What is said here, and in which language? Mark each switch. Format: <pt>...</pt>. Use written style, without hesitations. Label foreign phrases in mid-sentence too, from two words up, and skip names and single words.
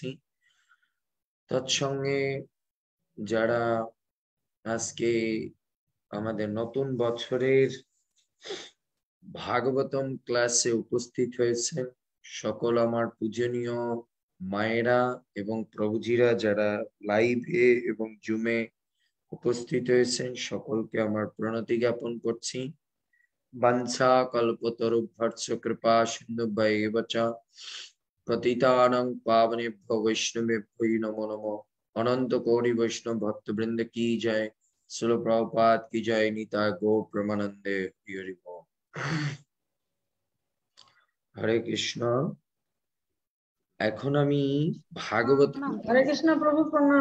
<bn>তৎসঙ্গে যারা আজকে আমাদের নতুন বছরের ভাগবতম ক্লাসে উপস্থিত হয়েছেন সকল আমার পূজনীয় মায়েরা এবং প্রভুজিরা, যারা লাইভে এবং জুমে উপস্থিত হয়েছেন সকলকে আমার প্রণতি জ্ঞাপন করছি।</bn> <sa>বাঞ্ছা কল্পতরুভ্যর্থ কৃপা সিন্ধুভ্যেব চ পতিতানাং পাবনেভ্যো বৈষ্ণবেভ্যো নমো নমঃ।</sa> <bn>অনন্ত কোটি বৈষ্ণব ভক্তবৃন্দ কি জয়, শ্রীল প্রভুপাদ কি জয়, নিতাই গৌর প্রেমানন্দে হরি বল। হরে কৃষ্ণ। এখন আমি ভাগবত হরে কৃষ্ণ প্রভু প্রণাম।</bn>